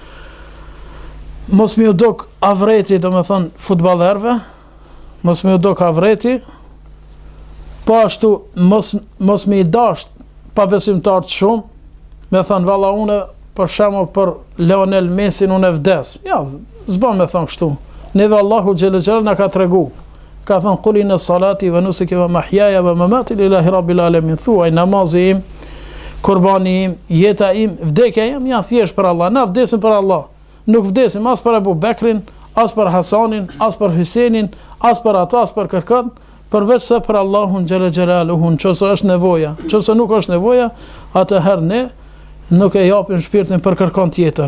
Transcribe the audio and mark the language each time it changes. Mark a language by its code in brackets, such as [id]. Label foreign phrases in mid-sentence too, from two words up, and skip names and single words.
[sq] mos më u dok avreti domethënë futbollerëve, mos më u dok avreti, po ashtu mos më i dash pa besimtar të shumë, me thënë valla une për shembull për Lionel Messi unë e vdes. Ja, s'bën me thënë kështu. Neve Allahu [ar] جل جلال [sq] na ka tregu. Ka thënë [ar] قل إن صلاتي ونسكي ومحياي ومماتي لله رب العالمين. [sq] Thuaj namazi im, kurbani im, jeta im, vdekja im janë thjesht për Allah. Na vdesim për Allah. Nuk vdesim as për Abu Bekrin, as për Hasanin, as për Hysenin, as për ata, as për kërkën, përveç se për Allahun [ar] جل جلاله. [sq] Nëse është nevoja, nëse nuk është nevoja, atëherë ne nuk e japim shpirtin për kërkon tjetër.